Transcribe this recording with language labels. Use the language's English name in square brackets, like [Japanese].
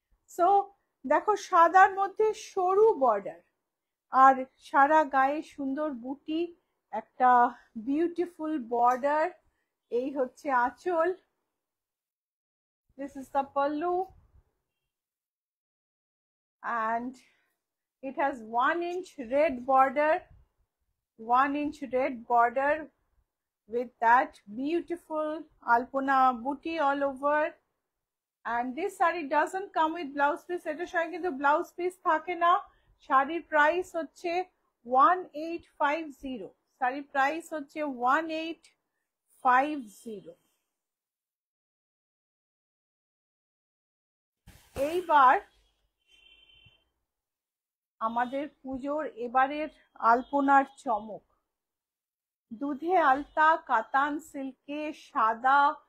[Bangla] So দেখো সাদার মধ্যে সরু বর্ডার আর সারা গায়ে সুন্দর বুটি, একটা বিউটিফুল বর্ডার, এই হচ্ছে আঁচল, [English] This is the pallu and it has 1 inch red border, 1 inch red border with that beautiful alpona booty all over. And this saree doesn't come with blouse piece, [Bangla] এটার সঙ্গে কিন্তু ব্লাউজ পিস থাকে না। শাড়ির price হচ্ছে 1850, শাড়ির প্রাইস হচ্ছে 1850। এইবার আমাদের পুজোর এবারের আলপনার চমক, দুধে আলতা কাতান সিল্কে সাদা